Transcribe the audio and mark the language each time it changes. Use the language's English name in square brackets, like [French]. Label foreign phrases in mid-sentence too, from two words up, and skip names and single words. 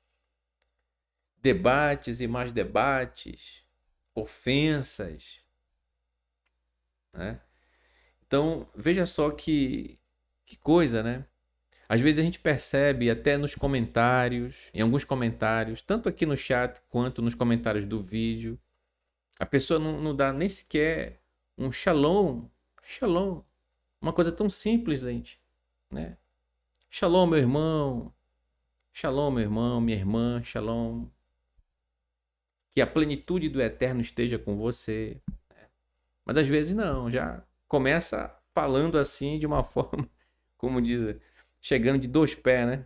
[Portuguese] Debates e mais debates, ofensas, né? Então, veja só que coisa, né? Às vezes a gente percebe até nos comentários, em alguns comentários, tanto aqui no chat quanto nos comentários do vídeo, a pessoa não dá nem sequer um [Hebrew] שלום, שלום, [Portuguese] uma coisa tão simples, gente, né? Shalom, meu irmão, minha irmã, shalom. Que a plenitude do eterno esteja com você. Mas às vezes não, já começa falando assim de uma forma, como diz, chegando de dois pés, né?